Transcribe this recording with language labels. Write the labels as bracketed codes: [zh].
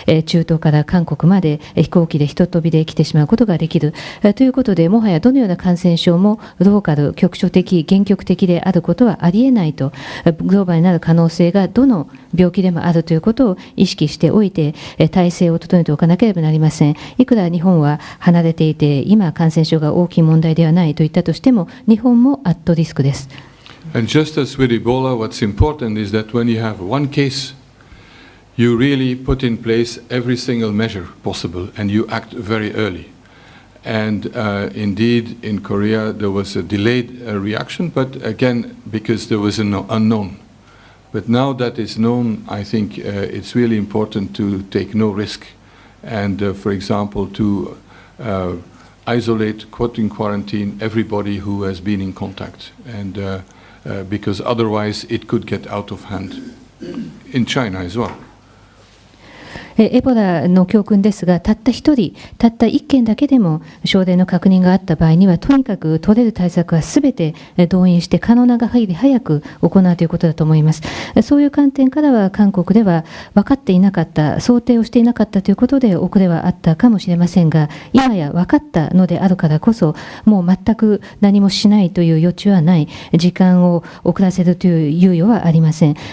[ja] 中東から韓国まで飛行機でひと飛びで来てしまうことができるということで、もはやどのような感染症もローカル、局所的、限局的であることはありえないと、グローバルになる可能性がどの病気でもあるということを意識しておいて、体制を整えておかなければなりません。いくら日本は離れていて、今、感染症が大きい問題ではないと言ったとしても、日本もアットリスクです。 [en] And just as with Ebola, what's important is that when you have one case, you really put in place every single measure possible, and you act very early. And indeed, in Korea, there was a delayed reaction, but again, because there was an unknown. But now that is known, I think it's really important to take no risk. And for example, to isolate, put in quarantine everybody who has been in contact. And because otherwise it could get out of hand in China as well. [ja] エボラの教訓ですが、たった一人、たった一件だけでも症例の確認があった場合には、とにかく取れる対策はすべて動員して可能な限り早く行うということだと思います。そういう観点からは、韓国では分かっていなかった、想定をしていなかったということで遅れはあったかもしれませんが、今や分かったのであるからこそ、もう全く何もしないという余地はない、時間を遅らせるという猶予はありません。